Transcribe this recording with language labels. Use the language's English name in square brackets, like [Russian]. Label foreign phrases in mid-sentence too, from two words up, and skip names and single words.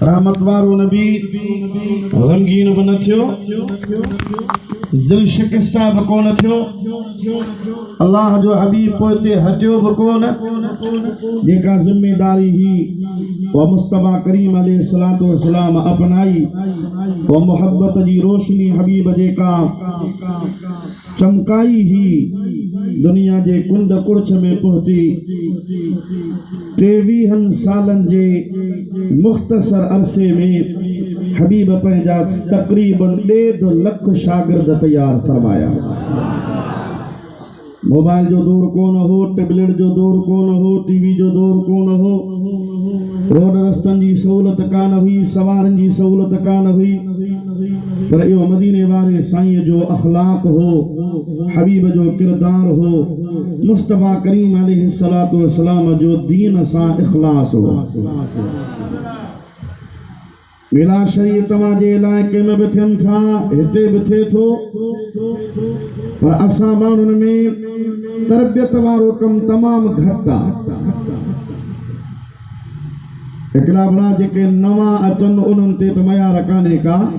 [Sindhi] रहमत वारो नबी गमगीन बि न थियो दिल शिकस्ता बि कोन थियो अल्लाह जो हबीब पोइते हटियो बि कोन जेका ज़िम्मेदारी ही व मुस्तफ़ा करीम [Arabic] عليه الصلاة والسلام [Sindhi] अपनाई व मोहब्बत जी रोशनी हबीब जेका चमकाई ही दुनिया जे कुंड कुड़छ में पहुती 23 सालन जे मुख्तसर अरसे में हबीब पंहिंजा तकरीबन 1.5 लाख शागिर्द तैयार फरमाया मोबाइल जो दौर कोन हो टेबलेट जो दौर कोन हो टीवी जो दौर कोन हो रोड रस्तनि जी सहूलत कान हुई सवारनि जी सहूलत कान हुई पर इहो मदीने वारे साईं जो अखलाक हो हबीब जो किरदार हो मुस्तफ़ा करीम [Arabic] عليه الصلاة والسلام [Sindhi] जो दीन सां इखलास हो मिला शरीर तव्हांजे इलाइक़े में बि थियनि था हिते बि थिए थो पर असां माण्हुनि में तरबियत वारो कमु तमामु घटि आहे हिकिड़ा बड़ा जेके नवां अचनि उन्हनि ते त मयार कान्हे का